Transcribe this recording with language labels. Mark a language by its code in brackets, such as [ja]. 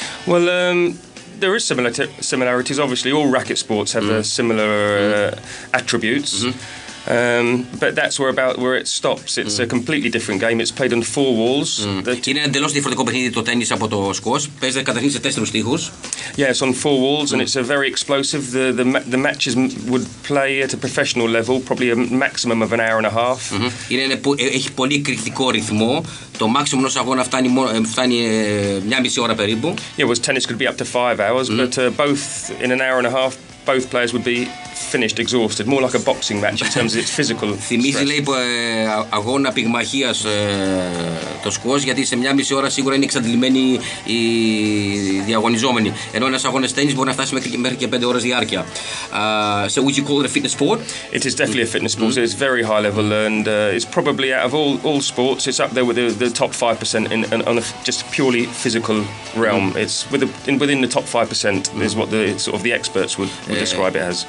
[en] Well, there is similarities. Obviously, all racket sports have similar attributes. But that's where it stops. It's a completely different game. It's played on 4 walls. [el] Είναι εντελώς διαφορετικό παιχνίδι το τένις από το squash. Παίζεται καταρχήν σε 4 τοίχους. [en] Yeah, it's on 4 walls, and it's a very explosive. The matches would play at a professional level, probably a maximum of an hour and a half. [el] Έχει πολύ εκρηκτικό ρυθμό. Το maximum ενός αγώνα φτάνει 1,5 ώρα περίπου. [en] Yeah, whereas tennis could be up to 5 hours, but both in an hour and a half, both players would be finished, exhausted, more like a boxing match in terms of its physical stress. [el] Θυμίζει, λέει, αγώνα πυγμαχίας το squash, γιατί σε 1,5 ώρα σίγουρα είναι εξαντλημένοι οι διαγωνιζόμενοι, ενώ ένας αγώνας τένις μπορεί να φτάσει μέχρι και 5 ώρες διάρκεια. [en] So would you call it a fitness sport? It is definitely a fitness sport. It's very high level, and it's probably out of all sports, it's up there with the top 5% on a just purely physical realm. It's within the top 5% is what the experts would describe it as.